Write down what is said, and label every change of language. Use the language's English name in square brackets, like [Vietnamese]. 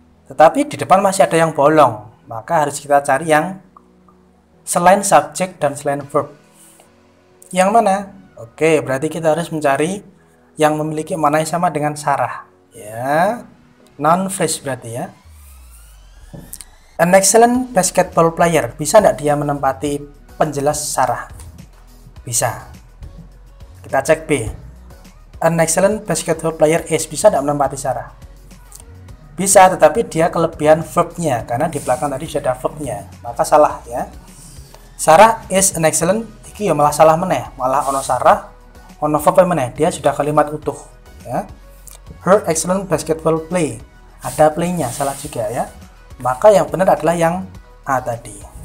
[Indonesian] Tetapi di depan masih ada yang bolong. Maka harus kita cari yang selain subjek dan selain verb. Yang mana? Oke, berarti kita harus mencari yang memiliki makna yang sama dengan Sarah. Ya, noun phrase berarti ya. [English] An excellent basketball player. [Indonesian] Bisa nggak dia menempati penjelas Sarah? Bisa. Kita cek B. [English] An excellent basketball player is. [Indonesian] Bisa nggak menempati Sarah? Bisa, tetapi dia kelebihan verbnya. Karena di belakang tadi sudah ada verbnya. Maka salah ya. [English] Sarah is an excellent. [Javanese] Iki ya malah salah meneh. Malah ono Sarah, ono verb meneh. [Indonesian] Dia sudah kalimat utuh. Ya. [English] Her excellent basketball play. [Indonesian] Ada play-nya, salah juga ya. Maka yang benar adalah yang A tadi.